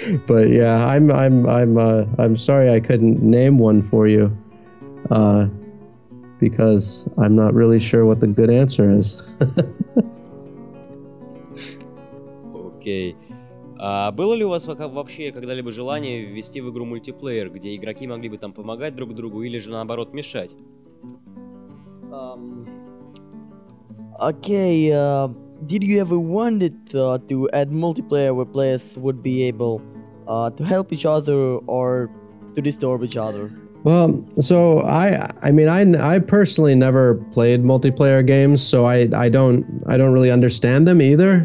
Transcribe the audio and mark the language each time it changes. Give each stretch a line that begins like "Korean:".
English: But yeah, I'm sorry I couldn't name one for you, because I'm not really sure what the good answer is.
Russian: Окей. А было ли у вас вообще когда-либо желание ввести в игру мультиплеер, где игроки могли бы там помогать друг другу или же наоборот мешать?
English: Okay, did you ever wanted to add multiplayer where players would be able to help each other or to disturb each other? Well, so I personally never played multiplayer games, so I don't really understand them either.